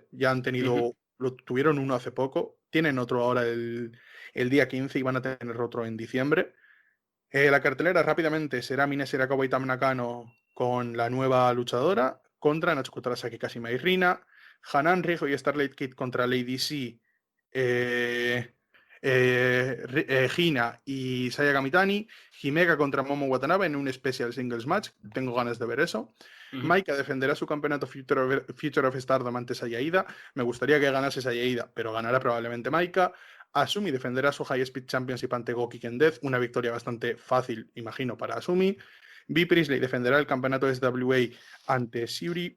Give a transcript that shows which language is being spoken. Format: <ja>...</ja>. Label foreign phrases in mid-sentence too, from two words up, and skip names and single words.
<es>Ya han tenido, tuvieron uno hace poco, tienen otro ahora el día 15 y van a tener otro en diciembre. La cartelera rápidamente será Mina Shirakawa y Tam Nakano con la nueva luchadora contra Natsuko Tarasaki, Kashima y Rina, Hanan Riho y Starlight Kid contra Lady C, Hina y Sayaka Mitani, Himeka contra Momo Watanabe en un</es> <en>special singles match,</en> <es>tengo ganas de ver eso. Maika defenderá su campeonato Future of Stardom ante Saya Ida. Me gustaría que ganase Saya Ida, pero ganará probablemente Maika. Asumi defenderá su High Speed Championship ante Goki Death, una victoria bastante fácil, imagino, para Asumi. Bea Priestley defenderá el campeonato SWA ante Syuri.</es>